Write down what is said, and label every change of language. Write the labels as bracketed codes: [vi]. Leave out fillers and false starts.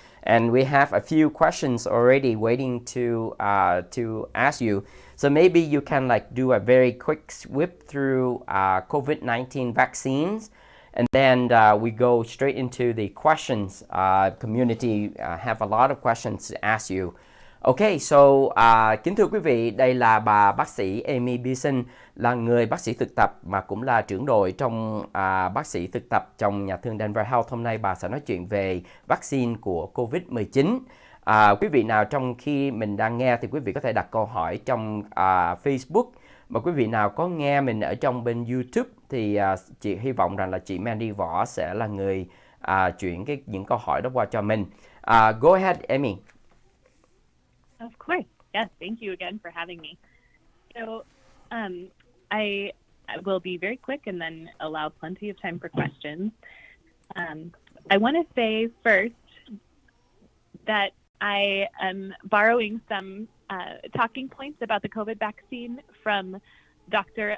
[en] And we have a few questions already waiting to ask you. So maybe you can do a very quick whip through COVID-19 vaccines, and then we go straight into the questions. Community have a lot of questions to ask you. Ok, so [vi] kính thưa quý vị, đây là bà bác sĩ Amy Beeson, là người bác sĩ thực tập mà cũng là trưởng đội trong bác sĩ thực tập trong nhà thương Denver Health. Hôm nay bà sẽ nói chuyện về vaccine của COVID-19. Quý vị nào trong khi mình đang nghe thì quý vị có thể đặt câu hỏi trong Facebook. Mà quý vị nào có nghe mình ở trong bên YouTube thì chị hy vọng rằng là chị Mandy Võ sẽ là người chuyển những câu hỏi đó qua cho mình. [en] Go ahead, Amy. Of course. Yes, thank you again for having me. So I will be very quick and then allow plenty of time for questions. I want to say first that I am borrowing some talking points about the COVID vaccine from Dr.